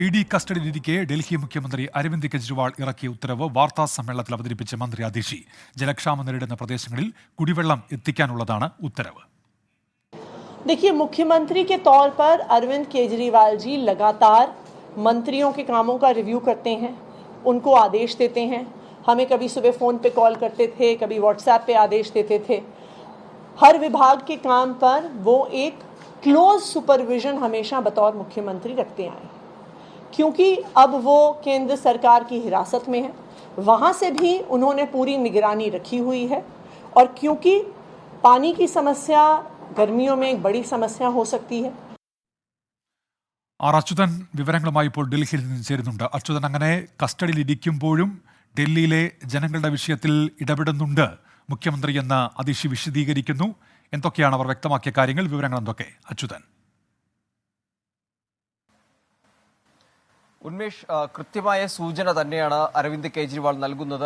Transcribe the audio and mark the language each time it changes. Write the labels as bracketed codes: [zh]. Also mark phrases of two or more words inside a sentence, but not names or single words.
[ml] ED കസ്റ്റഡിയിലിരിക്കെ ഡൽഹി മുഖ്യമന്ത്രി അരവിന്ദ് കെജ്രിവാൾ ഇറക്കിയ ഉത്തരവ് വാർത്താ സമ്മേളനത്തിൽ അവതരിപ്പിച്ച മന്ത്രി അതിഷി. ജലക്ഷാമം നേരിടുന്ന പ്രദേശങ്ങളിൽ കുടിവെള്ളം എത്തിക്കാനുള്ളതാണ് ഉത്തരവ്. [hi] देखिए, मुख्यमंत्री के तौर पर अरविंद केजरीवाल जी लगातार मंत्रियों के कामों का रिव्यू करते हैं, उनको आदेश देते हैं. हमें कभी सुबह फ़ोन पे कॉल करते थे, कभी व्हाट्सएप पे आदेश देते थे. हर विभाग के काम पर वो एक [en] close supervision [hi] हमेशा बतौर मुख्यमंत्री रखते आए, क्योंकि अब वो केंद्र सरकार की हिरासत में है. वहाँ से भी उन्होंने पूरी निगरानी रखी हुई है. और क्योंकि पानी की समस्या गर्मियों में एक बड़ी समस्या हो सकती है. [ml] അച്യുതൻ വിവരങ്ങളുമായി ഇപ്പോൾ ഡൽഹിയിൽ നിന്ന് ചേരുന്നുണ്ട്. അച്യുതൻ, അങ്ങനെ കസ്റ്റഡിയിലിരിക്കുമ്പോഴും ഡൽഹിയിലെ ജനങ്ങളുടെ വിഷയത്തിൽ ഇടപെടുന്നുണ്ട് മുഖ്യമന്ത്രി എന്ന് അതിഷി വിശദീകരിക്കുന്നു. എന്തൊക്കെയാണ് അവർ വ്യക്തമാക്കിയ കാര്യങ്ങൾ, വിവരങ്ങൾ എന്തൊക്കെ അച്യുതൻ? ഉന്മേഷ്, കൃത്യമായ സൂചന തന്നെയാണ് അരവിന്ദ് കെജ്രിവാൾ നൽകുന്നത്.